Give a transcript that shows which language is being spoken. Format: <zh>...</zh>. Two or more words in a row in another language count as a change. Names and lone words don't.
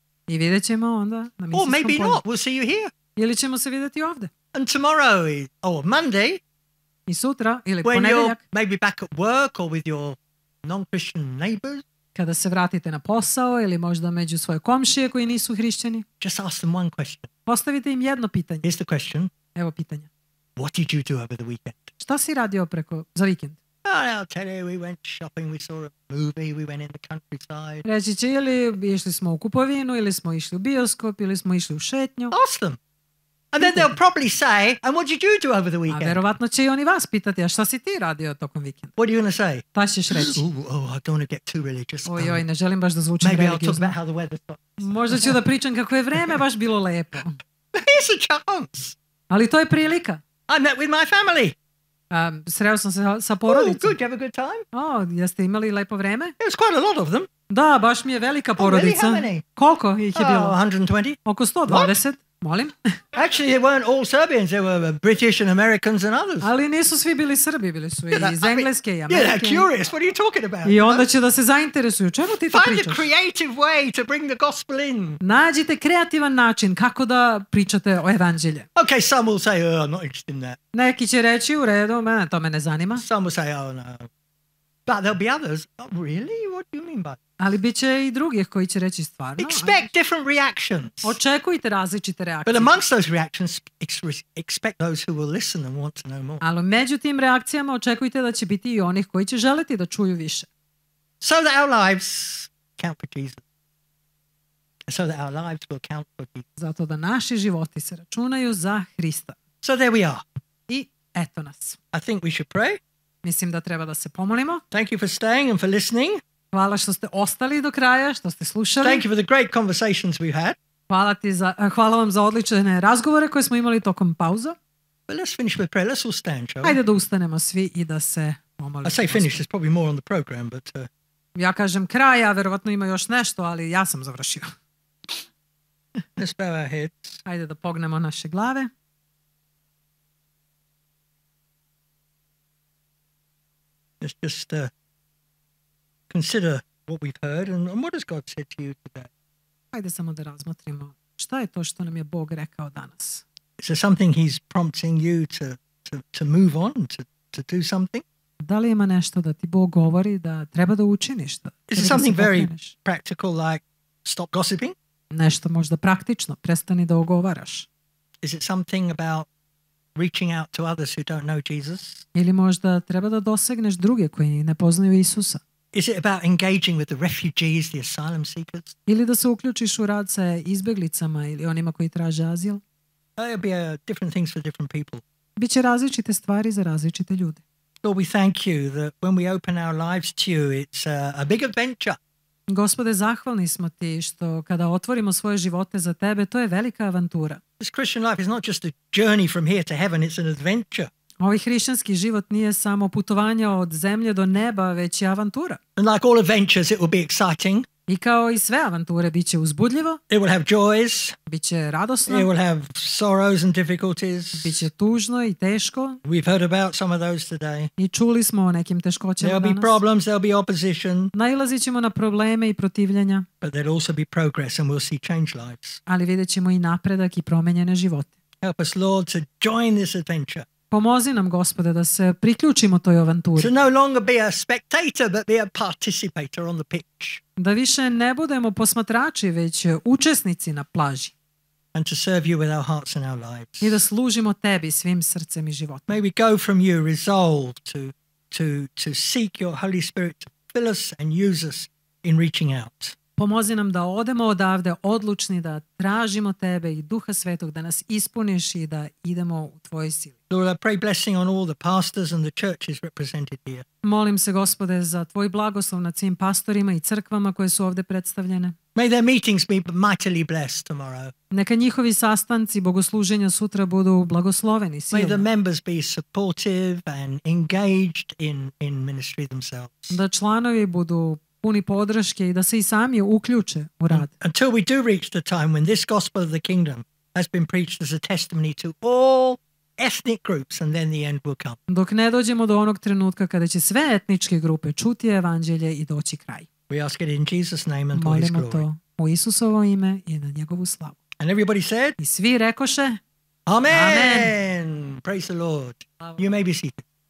<sr>i vidjet ćemo onda na</sr> <en>Or</en> <sr>misijskom</sr> <en>maybe</en> <sr>polju.</sr> <en>not. We'll see you here.</en> <sr>Ili ćemo se vidjeti ovde.</sr> <en>And tomorrow or Monday,</en> <sr>I sutra ili</sr> <en>when you're</en> <sr>ponedeljak,</sr> <en>maybe back at work or with your non-Christian neighbors,</en> <sr>kada se vratite na posao ili možda među svoje komšije koji nisu hrišćani,</sr> <en>just ask them one question.</en> <sr>postavite im jedno pitanje.</sr> <en>Here's the question.</en> <sr>Evo pitanja.</sr> <en>What did you do over the weekend?</en> <sr>Šta si radio za vikend?</sr> <en>Oh, I'll tell you, we went shopping, we saw a movie, we went in the countryside.</en> <sr>Reći će ili išli smo u kupovinu, ili smo išli u bioskop, ili smo išli u šetnju.</sr> <en>Ask them. And then they'll probably say, and what did you do over the</en> <sr>A</sr> <en>weekend?</en> <sr>verovatno će i oni vas pitati, a šta si ti radio tokom vikenda?</sr> <en>What are you going to say?</en> <sr>Šta ćeš reći?</sr> <en>Oh, I don't want to get too religious.</en> <sr>Oj, ne želim baš da zvučim</sr> <en>Maybe I'll talk</en> <sr>religiozno.</sr> <en>about how the weather's got.</en> <sr>Možda ću da pričam kako je vreme baš bilo lepo.</sr> <en>Here's a chance.</en> <sr>Ali to je prilika.</sr> <en>I met with my family.</en> <sr>Sreo sam se sa</sr> <en>Oh,</en> <sr>porodicom.</sr> <en>good. You have a good time?</en> <sr>Jeste imali lepo vreme?</sr> <en>It was quite a lot of them.</en> <sr>Da, baš mi je velika porodica.</sr> <en>really? How many?</en> <sr>Koliko ih je bilo?</sr> <en>120.</en> <sr>Oko 120. Molim.</sr> <en>Actually, they weren't all Serbians. There were British and Americans and others.</en> <sr>Ali nisu svi bili Srbi, bili su i iz Engleske i</sr> <en>Yeah, they're</en> <sr>Amerike.</sr> <en>curious. What are you talking about?</en> <sr>I onda će da se zainteresuju. Čemu ti to</sr> <en>Find a</en> <sr>pričaš?</sr> <en>creative way to bring the gospel in.</en> <sr>Nađite kreativan način kako da pričate o evanđelju.</sr> <en>Okay, some will say, oh, I'm not interested in that.</en> <sr>Neki će reći u redu, mene to me ne zanima.</sr> <en>Some will say, oh, no. But there'll be others. Oh, really? What do you mean by that?</en> <sr>Ali bit će i drugih koji će reći stvarno.</sr> <en>Expect different reactions.</en> <sr>Očekujte različite reakcije.</sr> <en>But amongst those reactions, expect those who will listen and want to know more.</en> <sr>Ali među tim reakcijama očekujte da će biti i onih koji će želeti da čuju više.</sr> <en>So that our lives count for Jesus. So that our lives will count for Jesus.</en> <sr>Zato da naši životi se računaju za Hrista.</sr> <en>So there we are.</en> <sr>I eto nas.</sr> <en>I think we should pray.</en> <sr>Mislim da treba da se pomolimo.</sr> <en>Thank you for staying and for listening.</en> <sr>Hvala što ste ostali do kraja, što ste slušali.</sr> <en>Thank you for the great conversations we've had.</en> <sr>Hvala vam za odlične razgovore koje smo imali tokom pauza.</sr> <en>But let's finish with prayer. Let's all stand, shall we?</en> <sr>Hajde da ustanemo svi i da se pomolimo.</sr> <en>I say finish, there's probably more on the program, but</en> <sr>Ja kažem kraj, a verovatno ima još nešto, ali ja sam završio.</sr> <en>let's bow our heads.</en> <sr>Hajde da pognemo naše glave.</sr> <en>Let's just consider what we've heard and what has God said to you today.</en> <sr>Hajde samo da razmotrimo šta je to što nam je Bog rekao danas.</sr> <en>Is there something He's prompting you to move on, to do something?</en> <sr>Da li ima nešto da ti Bog govori da treba da učiniš, da</sr> <en>Is it</en> <sr>Kada ga se</sr> <en>something very</en> <sr>pokreneš.</sr> <en>practical like stop gossiping?</en> <sr>Nešto možda praktično, prestani da ogovaraš.</sr> <en>Is it something about reaching out to others who don't know Jesus?</en> <sr>Ili možda treba da dosegneš druge koji ne poznaju Isusa.</sr> <en>Is it about engaging with the refugees, the asylum seekers?</en> <sr>Ili da se uključiš u rad sa izbeglicama ili onima koji traže azil.</sr> <en>There'll be different things for different people.</en> <sr>Biće različite stvari za različite ljude.</sr> <en>Lord, we thank you that when we open our lives to you, it's a big adventure.</en> <sr>Gospode, zahvalni smo ti što kada otvorimo svoje živote za tebe, to je velika avantura.</sr> <en>This Christian life is not just a journey from here to heaven, it's an adventure.</en> <sr>Ovaj hrišćanski život nije samo putovanje od zemlje do neba, već je avantura.</sr> <en>And like all adventures, it will be exciting.</en> <sr>I kao i sve avanture, bit će uzbudljivo,</sr> <en>It will have joys.</en> <sr>bit će radosno,</sr> <en>It will have sorrows and difficulties.</en> <sr>bit će tužno i teško.</sr> <en>We've heard about some of those today.</en> <sr>I čuli smo o nekim teškoćama</sr> <en>There'll be</en> <sr>danas.</sr> <en>problems, there'll be opposition,</en> <sr>Nailazit ćemo na probleme i protivljenja,</sr> <en>but there'll also be progress and we'll see change lives.</en> <sr>ali vidjet ćemo i napredak i promenjene živote.</sr> <en>Help us, Lord, to join this adventure.</en> <sr>Pomozi nam, Gospode, da se priključimo toj avanturi.</sr> <en>To no longer be a spectator, but be a participator on the pitch.</en> <sr>Da više ne budemo posmatrači, već učesnici na plaži.</sr> <en>And to serve you with our hearts and our lives.</en> <sr>I da služimo tebi svim srcem i životom.</sr> <en>May we go from you resolved to seek your Holy Spirit to fill us and use us in reaching out.</en> <sr>Pomozi nam da odemo odavde odlučni, da tražimo tebe i Duha Svetog, da nas ispuniš i da idemo u tvojoj sili.</sr> <en>Lord, I pray blessing on all the pastors and the churches represented here.</en> <sr>Molim se, Gospode, za tvoj blagoslov nad svim pastorima i crkvama koje su ovde predstavljene.</sr> <en>May their meetings be mightily blessed tomorrow.</en> <sr>Neka njihovi sastanci bogosluženja sutra budu blagosloveni</sr> <en>May the</en> <sr>silno.</sr> <en>members be supportive and engaged in ministry themselves.</en> <sr>Da članovi budu puni podrške i da se i sami uključe u rad.</sr> <en>Until we do reach the time when this gospel of the kingdom has been preached as a testimony to all ethnic groups, and then the end will come.</en> <sr>Dok ne dođemo do onog trenutka kada će sve etničke grupe čuti evanđelje i doći kraj.</sr> <en>We ask it in Jesus' name and for his</en> <sr>Molimo</sr> <en>glory.</en> <sr>to u Isusovo ime i na njegovu slavu.</sr> <en>And everybody said,</en> <sr>I svi rekoše,</sr> <en>Amen. Praise the Lord. You may be seated.</en>